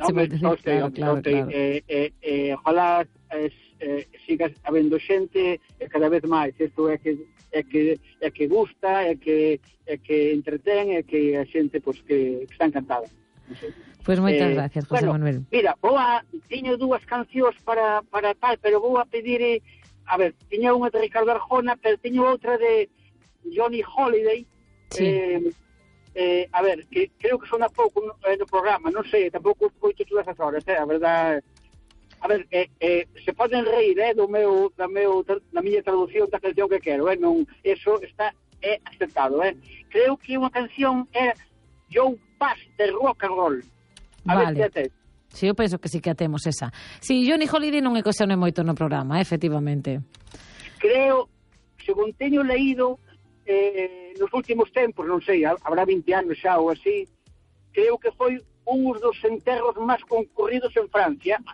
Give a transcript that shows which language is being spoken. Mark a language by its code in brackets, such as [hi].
[es] no, hombre, okay, claro. Ojalá sigas habiendo gente cada vez más. Esto es que gusta, que entretén, que la gente pues que está encantada. Pues muchas gracias, José, bueno, Manuel. [gl] Mira, tiño dúas cancións para tal, pero vou a pedir, a ver, tiño unha de Ricardo Arjona, pero tiño outra de Johnny Holiday. Sí. A ver, que creo que sona pouco no programa, non sei, tampouco escoito todas as horas, a verdade. A ver, se poden reír, da miña traducción da canción que quero, non, eso está aceptado, Creo que unha canción é Joe Pass de Rock and Roll. Vale. [es] Sí, yo pienso que sí que atemos esa. Sí, Johnny Holiday no me cuestioné mucho en el programa, efectivamente. Creo, según tengo leído, en los últimos tiempos, no sé, habrá 20 años ya o así, creo que fue uno de los enterros más concurridos en Francia.